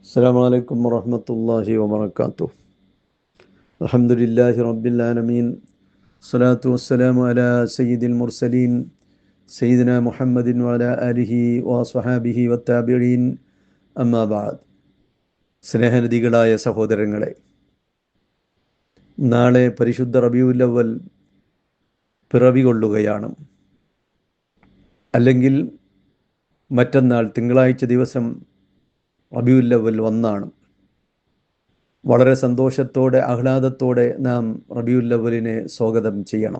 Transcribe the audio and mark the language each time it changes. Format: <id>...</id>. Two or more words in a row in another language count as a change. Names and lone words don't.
<ar>السلام عليكم ورحمة الله وبركاته. الحمد لله رب العالمين. الصلاة والسلام على سيد المرسلين سيدنا محمد وعلى آله وصحابه والتابعين. أما بعد.</ar> <ml>സ്നേഹനിധികളായ സഹോദരങ്ങളെ, നാളെ പരിശുദ്ധ റബീഉൽ അവ്വൽ പിറവി കൊള്ളുകയാണ്. അല്ലെങ്കിൽ മറ്റന്നാൾ തിങ്കളാഴ്ച ദിവസം റബീഉൽ അവ്വൽ 1 വളരെ സന്തോഷത്തോടെ ആഹ്ലാദത്തോടെ നാം റബീഉൽ അവ്വലിനെ സ്വാഗതം ചെയ്യണം.</ml>